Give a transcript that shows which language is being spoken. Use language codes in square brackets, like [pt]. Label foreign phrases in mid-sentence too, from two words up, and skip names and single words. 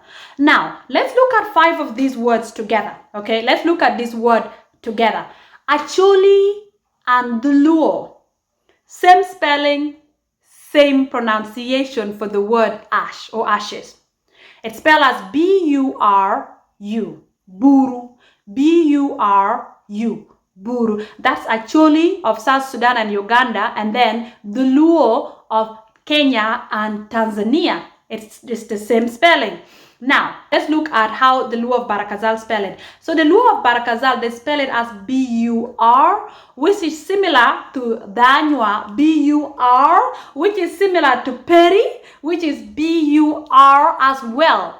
[en] Now, let's look at 5 of these words together. Okay, let's look at this word together. Acholi and the Luo. Same spelling, same pronunciation for the word ash or ashes. It's spelled as B-U-R-U. Buru. B-U-R-U. Buru. That's Acholi of South Sudan and Uganda, and then the Luo of Kenya and Tanzania. It's just the same spelling. Now, let's look at how the Luo of Barakazal spell it. So the Luo of Barakazal, they spell it as B-U-R, which is similar to Danua, B-U-R, which is similar to Peri, which is B-U-R as well.